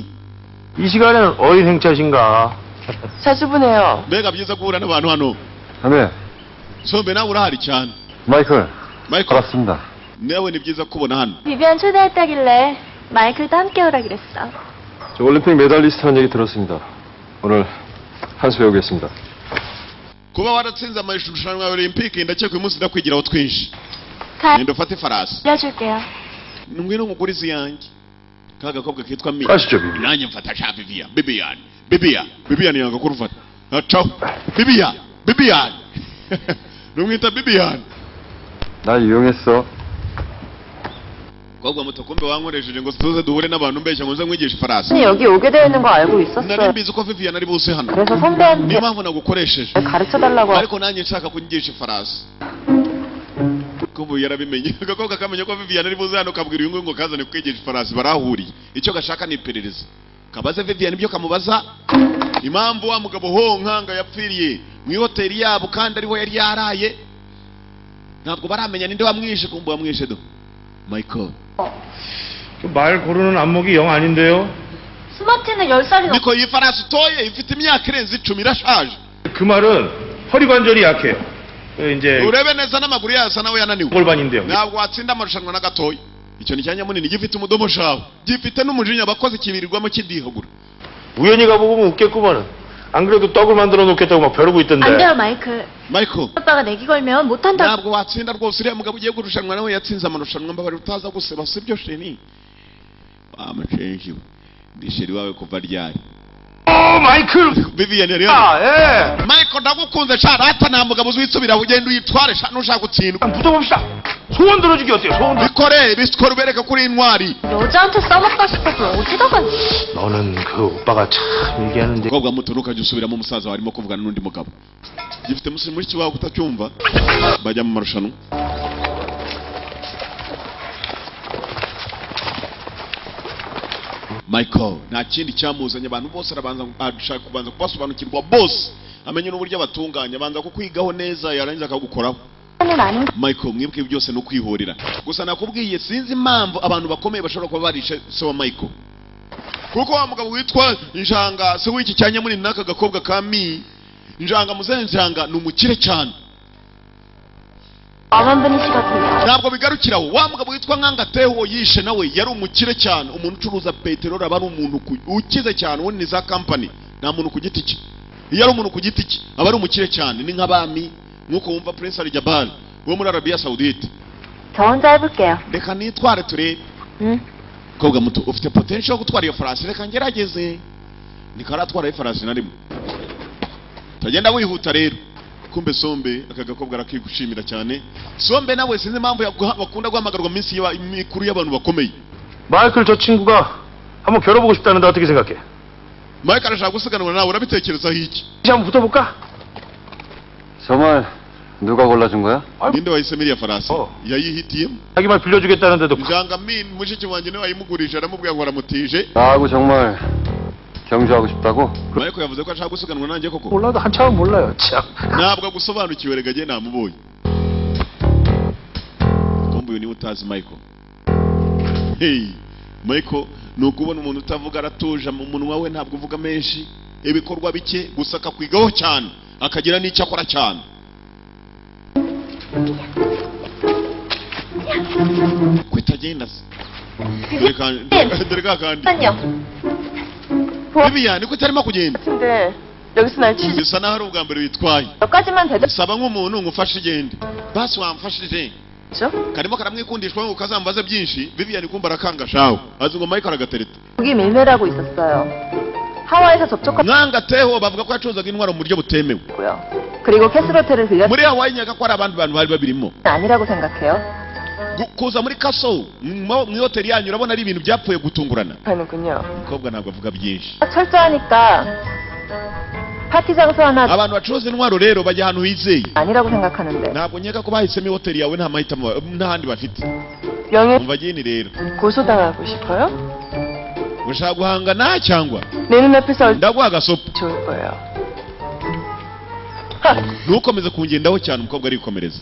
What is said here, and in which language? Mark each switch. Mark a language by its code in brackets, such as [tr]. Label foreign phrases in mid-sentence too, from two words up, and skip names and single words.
[ko] 이 시간에는 어디 행차신가? 자주 보네요. [rw] mbega byiza guhura n'abantu hano [ko] 아메, [rw] sombe nawe urahari cyane [ko] 마이클. [rw] Michael [ko] 반갑습니다. [rw] nawe ni byiza kubona hano [ko] 비비안 초대했다길래 마이클도 함께 오라 그랬어. 저 올림픽 메달리스트라는 얘기 들었습니다. 오늘 한 수 배우겠습니다. [rw] kuba waratsinze amarushanwa ya Olympique ndakeka uyu munsi ndakwigiraho twinshi nenda ufate farasi [ko] 알려줄게요. [rw] ngwino nkugurize yanjye ka gakobwa kitwa Mi [ko] 가시죠, 비비. [rw] nanjye mfata sha Vivian yanga kurufata ciao Vivian numwita Vivian [ko] 날 이용했어. [rw] kobwa muto kumbe wankoresheje ngo tuze duhure n'abantu mbeshya ngo nze nkwigisha farasi [ko] 여기 오게 되어 있는 거 알고 [rw] nari [ko] 있었어요. [rw] mbizi ko Vivian ari buse hano [ko] 그래서 선배한테 [rw] niyo mpamvu nagukoresheje [ko] 가르쳐달라고 [rw] ariko nanjye nshaka kunyigisha ifarasi kubu yarabimenye agakobwa kamenya ko Vivian ari buze hano kabwira uyu ngo kazane kwigisha ifarasi barahuriye icyo gashaka ni iperereza kabaze Vivian ibyo kamubaza impamvu wa mugabo nkanga yapfiriye mu hoteli yabo kandi ariho yari yaraye ntabwo baramenya ninde wamwishe kumbu wamwishe do Michael [ko] 말 고르는 안목이 영 아닌데요. 스마트는 10살이 [rw] niko iyi farasi utoye ifite imyaka irenze 10 irashaje [ko] 그 말은 허리 관절이 약해요. 이제 [rw] urebe neza n'amaguru yasa nawe yananiwe [ko] 골반인데요. [rw] ntabwo watsinda amarushanwa na gatoya icyo ni cyanya munini gifite umudomo shawe gifite n'umujinya abakozi kibirirwamo kidihagura [ko] 우연히 가보면 웃겠구만은. 안 그래도 떡을 만들어 놓겠다고 막 벼르고 있던데. 안 돼요, 마이클. [rw] Michael [ko] 오빠가 내기 걸면 못한다. [rw] ntabwo watsinda rwose uriya mugabo ugiye kurushanwa nawe yatsinze amarushanwa mbabari utaza guseba sibyo sheni amashenshi ndi sheri wawe kuva ryari [ko] 마이클. [rw] Vivian yari [ko] 예. [rw] Michael ndagukunze cyane hata nta mugabo uzitsubira ugenda uyitware nushaka gutsindwa [ko] 붙어봅시다. 소원 들어주기 어때요? 소원 [rw] bikore ubereka kuri intwari [ko] 여자한테 싸먹다 싶어서 어디다가. 너는 그 오빠가 참 얘기하는데. [rw] kobwa muto ntukajya usubiramo umusaza warimo kuvugana n'undi mugabo gifite mushiki wawe utacyumva bajya mu marushanwa Michael nta kindi cyamuzanye abantu bose ashaka kubanza kubasobanukirwa bose amenye n'uburyo abatunganya abanza kukwigaho neza yarangiza akagukoraho Michael mwibuke byose no kwihorera gusa nakubwiye sinzi impamvu abantu bakomeye bashobora kuba barishe se wa Michael kuko wa mugabo witwa Njanga se w'iki cyanya muri naka gakobwa ka Mi Njanga muzene Njanga ni umukire cyane [ko] 엄한 분이시거든요. [rw] ntabwo bigarukiraho wa mugabo witwa nkangateho yishe nawe yari umukire cyane umuntu ucuruza peteroli aba ari umuntu ukize cyane ubundi ni za company nta muntu ku giti cye iyo ari umuntu ku giti cye aba ari umukire cyane ni nk'abami nk'uko wumva Prince Ali Jabal wo muri Arabia Saudite [ko] 저 혼자 해볼게요. [rw] reka nitware turebe kobwa muto ufite potential yo gutwara iyo farasi reka ngerageze nikaratwara iyo farasi na rimwe tagenda wihuta rero kumbe Sombe aka gakobwa arakigushimira cyane Sombe nawe sinzi impamvu bakunda guhamagarwa minsi y'imikuru y'abantu bakomeye [ko] 마이클 저 친구가 한번 겨뤄보고 싶다는데 어떻게 생각해? [rw] Mike arashaka gusiganwa nawe urabitekerezaho iki [ko] 이제 한번 붙어볼까? 정말 누가 골라준 거야? [rw] ninde wahisemo iriya farasi Oh. yayihitiyemo [ko] 자기 말 빌려주겠다는데도 [rw] Njangamin mushiki wanjye niwe wayimugurije aramubwira ngo aramutije [ko] 나하고 정말 경주하고 싶다고? [rw] Mike yavuze ko ashaka gusiganwa nanjye koko [ko] 몰라도 한참은 몰라요 참 [rw] ntabwo agusobanukiwe rega jye namubonye kumbe uyu niwe utazi Michael hey Michael ni ukubona umuntu utavuga aratuje mu munwa we ntabwo uvuga menshi ibikorwa bike gusa akakwigaho cyane akagira n'icyo akora cyane kwitagenda se dore kandi Vivian ko utarimo kugenda [ko] 근데 여기서 날 치지 [rw] bisa naho ari ubwa mbere witwaye [ko] 몇 가지만 대답. [rw] saba nk'umuntu ngufashe igende basi wamfashije [ko] 죠 [rw] karimo karamwikundishwa ngo kazambaze byinshi Vivian kumva arakanga shaho azi ngo Michael aragatereta [ko] 여기 밀매라고 있었어요. 하와이에서 접촉했고요. [rw] nkangateho bavuga ko yacuruzaga intwaro mu buryo butemewe [ko] 그리고 캐슬호텔을 들렸 [rw] muri Hawaii nyaga ko hari abandi bantu bari babirimo [ko] 아니라고 생각해요. [rw] kuza muri kaso mu hoteli yanyu urabona ari ibintu byapfuye gutungurana [ko] 하는군요. [rw] umukobwa ntabwo avuga byinshi [ko] 철저하니까 파티 장소 하나 [rw] abantu bacuruza intwaro rero bajya ahantu hizeye [ko] 아니라고 생각하는데 [rw] ntabwo nkeka ko bahisemo hoteli yawe nta mahitamo n'ahandi bafite [ko] 명예 [rw] umva gini rero [ko] 고소당하고 싶어요? [rw] ushaka guhangana cyangwa [ko] 내 눈앞에서 [rw] ndaguha agasopo [ko] 좋을 거예요. [rw] ntukomeze kungendaho cyane umukobwa arikomereza